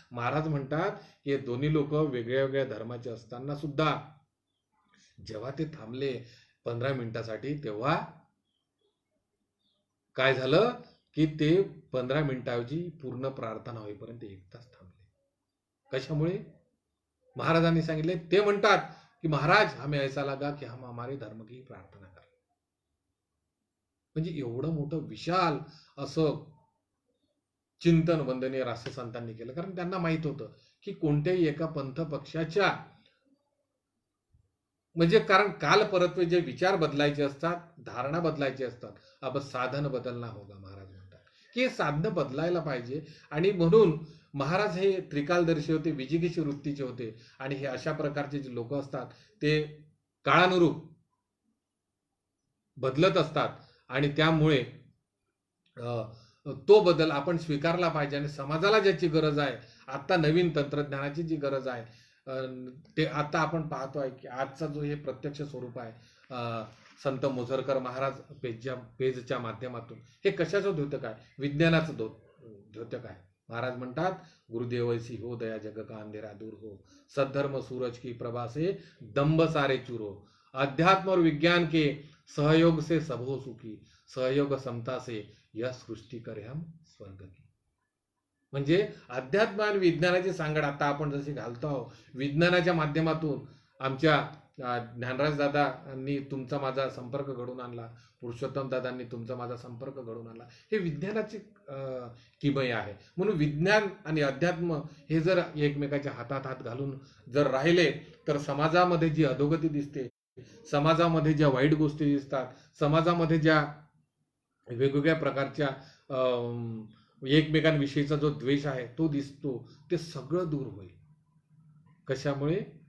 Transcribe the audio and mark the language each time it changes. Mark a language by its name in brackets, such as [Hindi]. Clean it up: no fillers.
[Marathi] महाराज म्हणतात की दोन्ही लोक वेगळ्या वेगळ्या धर्माचे असताना सुद्धा जेव्हा ते थांबले 15 मिनिटासाठी, तेव्हा काय झालं की ते 15 मिनिटाऐवजी पूर्ण प्रार्थना होईपर्यंत 1 तास थांबले. कशामुळे? महाराजांनी सांगितले. ते म्हणतात की [Hindi] महाराज हमें ऐसा लगा कि हम हमारे धर्म की प्रार्थना कर. [Marathi] म्हणजे एवढं मोठं विशाल असं चिंतन वंदनीय राष्ट्रसंतांनी केलं. कारण त्यांना माहित होतं की कोणत्याही एका पंथ पक्षाच्या, म्हणजे कारण काल परत्वे जे विचार बदलायचे असतात, धारणा बदलायची असतात, [Hindi] अब साधन बदलना होगा. [Marathi] महाराज म्हणतात की साधन बदलायला पाहिजे. आणि म्हणून महाराज हे त्रिकालदर्शी होते, विजिगीषी वृत्तीचे होते. आणि हे अशा प्रकारचे जे लोक असतात ते काळानुरूप बदलत असतात. आणि त्यामुळे तो बदल आपण स्वीकारला पाहिजे. आणि समाजाला ज्याची गरज आहे, आता नवीन तंत्रज्ञानाची जी गरज आहे, ते आता आपण पाहतो आहे की आजचा जो हे प्रत्यक्ष स्वरूप आहे, संत मोझरकर महाराज पेजच्या माध्यमातून, हे कशाचं द्योतक आहे? विज्ञानाचं द्योतक आहे. [Hindi] महाराज म्हणतात, गुरुदेवैसी हो दया जग का अंधेरा दूर हो, सद्धर्म सूरज की प्रभा से दंभ सारे चूर हो, अध्यात्म और विज्ञान के सहयोग से सब हो सुखी, सहयोग समता से यह सृष्टी करे हम स्वर्ग की. [Marathi] म्हणजे अध्यात्म आणि विज्ञानाची सांगड आता आपण जशी घालतो आहोत, विज्ञानाच्या माध्यमातून आमच्या ज्ञानराज दादांनी तुमचा माझा संपर्क घडून आणला, पुरुषोत्तम दादांनी तुमचा माझा संपर्क घडून आणला. हे विज्ञानाची किमय आहे. म्हणून विज्ञान आणि अध्यात्म हे जर एकमेकाच्या हातात हात घालून जर राहिले, तर समाजामध्ये जी अधोगती दिसते, समाजामध्ये ज्या वाईट गोष्टी दिसतात, समाजामध्ये ज्या वेगवेगळ्या प्रकारच्या एकमेकांविषयीचा जो द्वेष आहे तो दिसतो, ते सगळं दूर होईल. कशामुळे?